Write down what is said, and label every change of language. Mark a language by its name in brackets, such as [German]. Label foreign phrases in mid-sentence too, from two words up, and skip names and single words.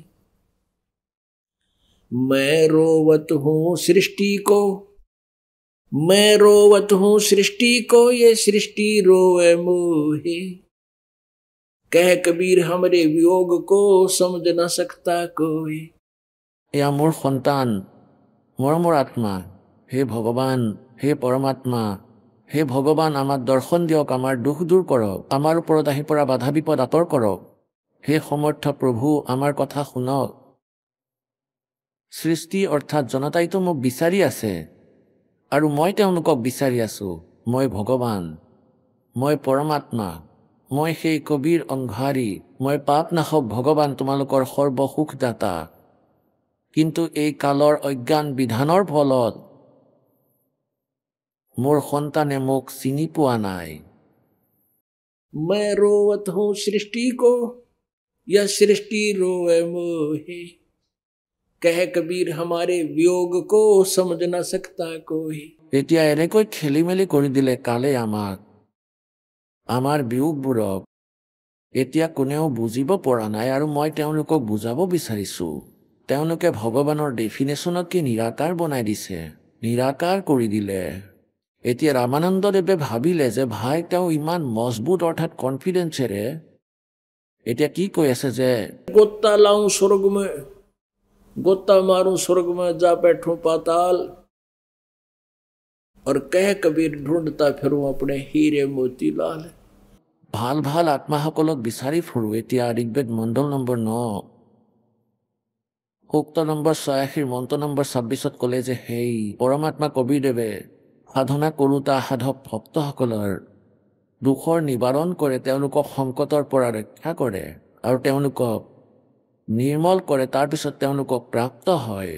[Hindi] मैं रोवत हूँ सृष्टि को, मैं रोवत हूँ सृष्टि को, ये सृष्टि रोवे मोहे। कह कबीर हमरे वियोग को समझ न सकता कोई। [Assamese] এয়া মোৰ সন্তান, মৰমৰ আত্মা, হে ভগৱান, হে পৰমাত্মা, হে ভগৱান আমাক দৰ্শন দিয়ক, আমাৰ দুখ দূৰ কৰক, আমাৰ ওপৰত আহি পৰা বাধা বিপদ আঁতৰ কৰক। হে সমৰ্থ প্ৰভু, আমাৰ কথা শুনক। সৃষ্টি অৰ্থাৎ জনতাইতো মোক বিচাৰি আছে আৰু মই তেওঁলোকক বিচাৰি আছো। মই ভগৱান, মই পৰমাত্মা, মই সেই কবিৰ অংশাৰী, মই পাপ নাশক ভগৱান, তোমালোকৰ সৰ্বসুখদাতা। কিন্তু এই কালৰ অজ্ঞান বিধানৰ ফলত মোৰ সন্তানে মোক চিনি পোৱা নাই। [Hindi] मैं रोवत हूँ सृष्टि को, यह सृष्टि रोवे मोहे। कह कबीर हमारे वियोग को समझ न सकता कोई। [Assamese] এতিয়া এনেকৈ খেলি মেলি কৰি দিলে কালে আমাক, আমাৰ বিয়োগবোৰক এতিয়া কোনেও বুজিব পৰা নাই, আৰু মই তেওঁলোকক বুজাব বিচাৰিছোঁ। তেওঁলোকে ভগৱানৰ ডেফিনেশ্যনতকৈ নিৰাকাৰ বনাই দিছে, নিৰাকাৰ কৰি দিলে। এতিয়া ৰামানন্দ দেৱে ভাবিলে যে ভাই তেওঁ ইমান মজবুত অৰ্থাৎ কনফিডেন্সেৰে এতিয়া কি কৈ আছে যে [Hindi] गोता लाऊं स्वर्ग में, गोता मारूं स्वर्ग में, जा बैठूं पाताल, और कह कबीर ढूंढता फिरूं अपने हीरे मोती लाल। [Assamese] ভাল ভাল আত্মাসকলক বিচাৰি ফুৰো। এতিয়া ঋগ্বেদ মণ্ডল নম্বৰ 9 সূক্ত নম্বৰ 86 মন্ত্ৰ নম্বৰ 26 ক'লে যে সেই পৰমাত্মা কবিৰদেৱে সাধনা কৰোঁতা সাধক ভক্তসকলৰ দুখৰ নিবাৰণ কৰে, তেওঁলোকক সংকটৰ পৰা ৰক্ষা কৰে আৰু তেওঁলোকক নিৰ্মল কৰে, তাৰপিছত তেওঁলোকক প্ৰাপ্ত হয়।